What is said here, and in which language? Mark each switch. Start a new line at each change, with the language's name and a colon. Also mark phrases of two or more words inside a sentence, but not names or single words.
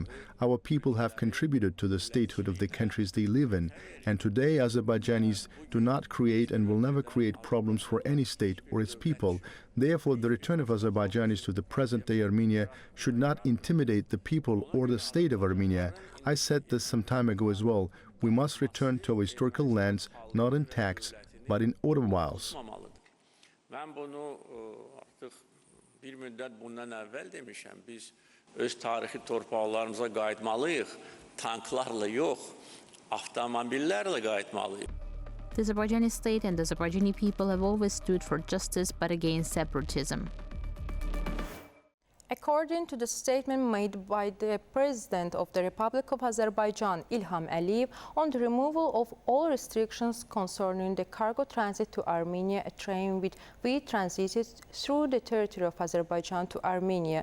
English: Our people have contributed to the statehood of the countries they live in, and today Azerbaijanis do not create and will never create problems for any state or its people. Therefore, the return of Azerbaijanis to the present-day Armenia should not intimidate the people or the state of Armenia. I said this some time ago as well. We must return to our historical lands, not in tax, but in automobiles.
Azerbaijani: Öz tarixi torpaqlarımıza qayıtmalıyıq. Tanklarla yox, avtomobillərlə qayıtmalıyıq.
English: The Azerbaijani state and the Azerbaijani people have always stood for justice but against separatism. According to the statement made by the President of the Republic of Azerbaijan, Ilham Aliyev, on the removal of all restrictions concerning the cargo transit to Armenia, a train with wheat transited through the territory of Azerbaijan to Armenia.